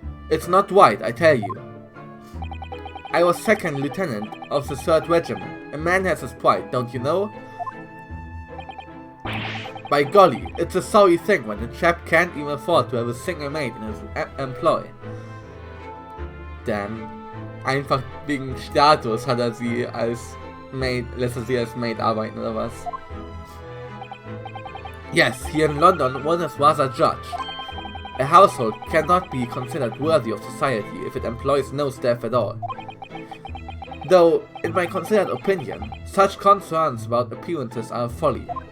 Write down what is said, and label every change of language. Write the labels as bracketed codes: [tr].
[en] It's not right, I tell you. I was 2nd Lieutenant of the 3rd Regiment. A man has his pride, don't you know? By golly, it's a sorry thing when a chap can't even afford to have a single maid in his employ. Damn. [de] Einfach wegen Status hat er sie als Maid, lässt er sie als Maid arbeiten oder was? [en] Yes, here in London one is rather judged. A household cannot be considered worthy of society if it employs no staff at all. Though, in my considered opinion, such concerns about appearances are folly.